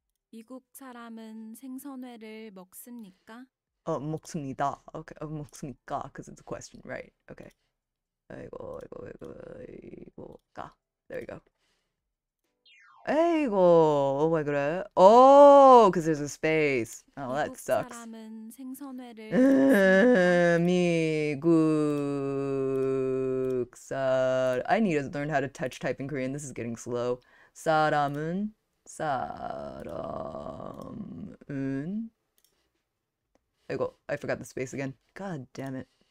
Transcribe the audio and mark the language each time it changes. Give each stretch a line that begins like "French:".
Korean: 미국 사람은 생선회를 먹습니까? 먹습니다.
English: Okay,
Korean: 먹습니까?
English: Because it's a question, right? Okay.
Korean: 이거, 가.
English: There you go.
Korean: 이거, 왜 그래?
English: Oh, because there's a space. Oh, that
Korean: 미국
English: sucks.
Korean: 사람은 생선회를 먹습니까? 미국
English: I need to learn how to touch type in Korean. This is getting slow.
Korean: 사람은
English: I forgot the space again. God damn it.